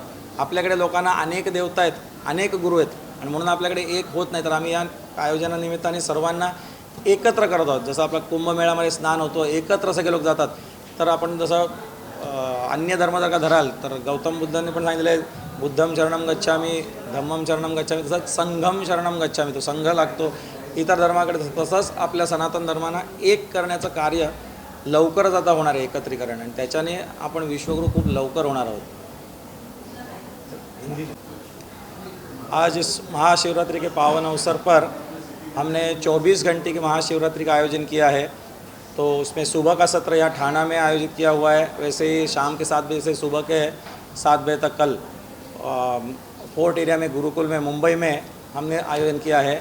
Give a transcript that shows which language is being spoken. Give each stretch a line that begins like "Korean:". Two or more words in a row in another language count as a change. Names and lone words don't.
Marathi: आपल्याकडे लोकांना अनेक देवता आहेत, अनेक गुरु आहेत आणि म्हणून आपल्याकडे एक होत नाही. तर आम्ही या आयोजनानिमित्ताने सर्वांना एकत्र करत आहोत. जसं आपला कुंभमेळ्यामध्ये स्नान होतो, एकत्र सगळे लोक जातात. तर आपण जसं अन्य धर्म जर का धराल तर गौतम बुद्धांनी पण सांगितलं आहे,
Pali: बुद्धम शरणम गच्छामी, धम्मम शरणम गच्छामी, तसंच संघम शरणम गच्छामी.
Marathi: तो संघ लागतो इतर धर्माकडे. तसंच आपल्या सनातन धर्मांना एक करण्याचं कार्य लवकरच आता होणार आहे, एकत्रीकरण, आणि त्याच्याने आपण विश्वगुरू खूप लवकर होणार आहोत.
Hindi: आज इस महाशिवरात्रि के पावन अवसर पर हमने 24 घंटे की महाशिवरात्रि का आयोजन किया है. तो उसमें सुबह का सत्र यहाँ ठाणा में आयोजित किया हुआ है. वैसे ही शाम के 7 बजे से सुबह के 7 बजे तक कल फोर्ट एरिया में गुरुकुल में मुंबई में हमने आयोजन किया है.